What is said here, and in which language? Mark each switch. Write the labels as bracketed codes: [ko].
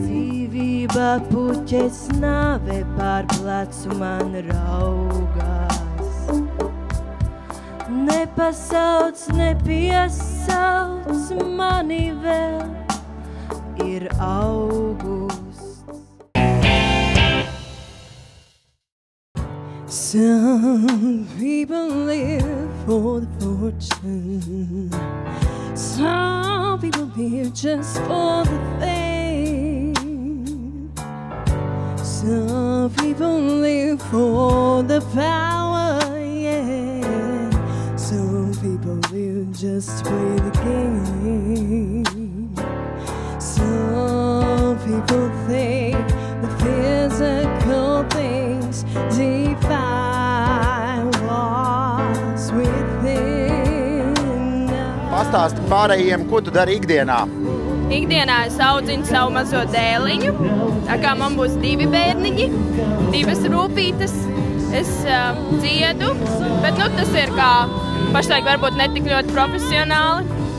[lv] Dzīvība puķes nāve pār plecu man raugās. Nepasauc, nepiesauc mani vēl, ir augusts. [en] Some people live for the fortune. Some people live just for the fame. Some people live for the power, yeah. Some people live just to play the game. Some people think the physical things define what's within. [lv] Pastāsti pārējiem, ko tu dari ikdienā? Ikdienā es audzinu savu mazo dēliņu, tā kā man būs 2 bērniņi, 2 rūpītes. Es dziedu, bet nu, tas ir kā pašlaik varbūt netik ļoti profesionāli.